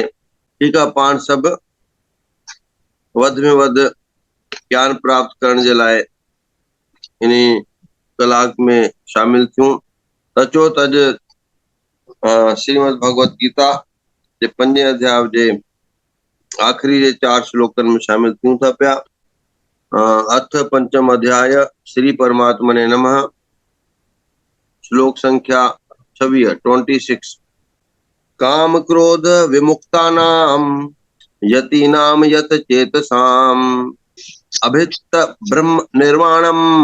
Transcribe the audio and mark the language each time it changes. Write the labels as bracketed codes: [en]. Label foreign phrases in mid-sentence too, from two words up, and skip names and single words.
[sd] ठीकु आहे, पाण सभु वधि में वधि ज्ञान प्राप्त करण जे लाइ इन कलाक में शामिल थियूं। त अचो त अॼु श्रीमद भगवत गीता जे 5 अध्याय जे आख़िरी जे 4 श्लोकनि में शामिल थियूं था पिया। [sa] अथ पंचम अध्याय, श्री परमात्मने नमः। श्लोक संख्या 26। काम क्रोध विमुक्तानां यतीनां यत चेतसाम् अभित्त ब्रह्म निर्वाणम